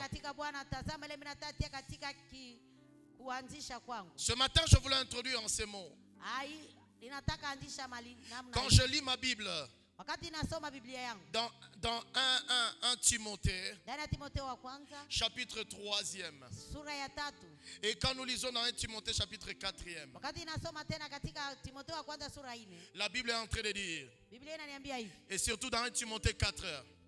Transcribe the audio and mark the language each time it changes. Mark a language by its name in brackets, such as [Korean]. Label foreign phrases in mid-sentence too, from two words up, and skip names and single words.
[Swahili] Katika Bwana tazama ile mimi natatia katika kuanzisha kwangu. [French] Ce matin, je voulais introduire en ces mots. Quand je lis ma Bible, dans 1 Timothée, chapitre 3e, et quand nous lisons dans 1 Timothée chapitre 4e, la Bible est en train de dire, et surtout dans 1 Timothée 4,